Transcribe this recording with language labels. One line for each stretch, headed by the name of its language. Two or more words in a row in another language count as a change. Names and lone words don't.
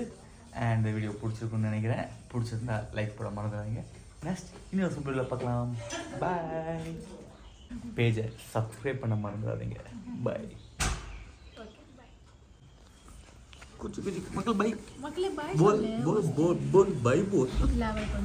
Tamil: அண்ட் இந்த வீடியோ பிடிச்சிருக்குன்னு நினைக்கிறேன். பிடிச்சிருந்தா லைக் போட மறந்துடாதீங்க. நெக்ஸ்ட் இன்னொரு சூப்பரில் பார்க்கலாம். பாய்.
English: page subscribe
Tamil: பண்ண மறந்துடாதீங்க. பாய்.
Hindi: कुछ कुछ
Tamil: மக்கள் பை மக்களே பாய் बोल बोल बोल बोल बाय बोल.